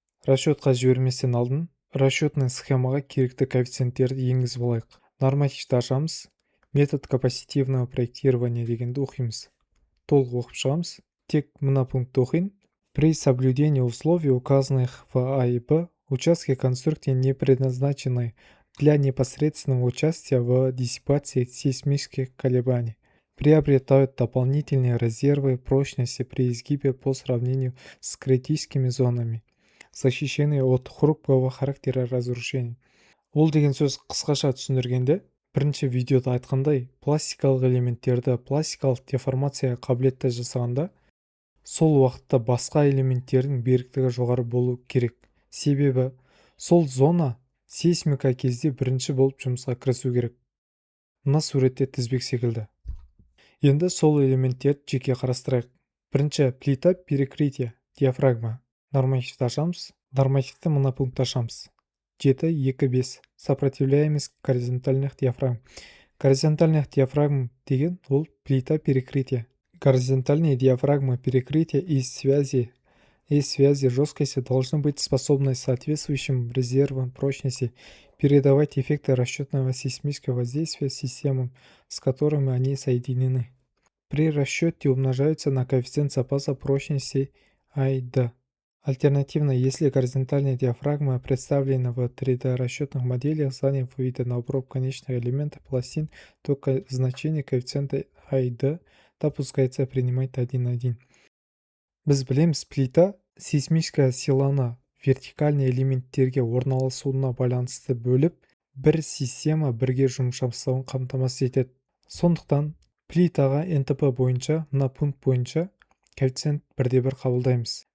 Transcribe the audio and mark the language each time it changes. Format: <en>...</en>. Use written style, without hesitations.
<kk>Расчетқа жіберместен алдын расчетный схемаға керекті коэффициенттерді енгізіп алайық. Нормативті ашамыз,</kk> <ru>метод капаситивного проектирования</ru> <kk>дегенді оқимыз. Толық оқып шығамыз. Тек мына пунктті оқиын.</kk> <ru>При соблюдении условий, указанных в А и Б, участки конструкции не предназначены для непосредственного участия в диссипации сейсмических колебаний, приобретают дополнительные резервы прочности при изгибе по сравнению с критическими зонами, защищены от хрупкого характера разрушений.</ru> <kk>Ол деген сөз қысқаша түсіндіргенде, бірінші видеода айтқандай, пластикалық элементтерді пластикалық деформацияға қабілетті жасағанда, сол уақытта басқа элементтердің беріктігі жоғары болу керек. Себебі сол зона сейсмика кезде бірінші болып жұмысқа кірісу керек. Мына суретте тізбек секілді. Енді сол элементтерді жеке қарастырайық. Бірінші плита перекрытие, диафрагма. Нормативті ашамыз. Нормативті мына пунктті ашамыз. 7.2.5.</kk> <ru>Сопротивляемость горизонтальных диафрагм. Горизонтальных диафрагм</ru> <kk>деген ол</kk> <ru>плита перекрытия. Горизонтальные диафрагмы перекрытия и связи жесткости должны быть способны соответствующим резервам прочности передавать эффекты расчетного сейсмического воздействия системам, с которыми они соединены. При расчете умножаются на коэффициент запаса прочности А и Д. Альтернативно, если горизонтальная диафрагма представлена в 3D расчетных моделях зданий в виде на обруб конечных элементов пластин, то значение коэффициента А и Д допускается принимать 1:1.</ru> <kk>Біз білеміз, плита сейсмическая силаны вертикальный элементтерге орналасуына байланысты бөліп, бір система бірге жұмыс жасауын қамтамасыз етеді. Сондықтан плитаға НТП бойынша, мына пункт бойынша коэффициент 1:1 қабылдаймыз.</kk>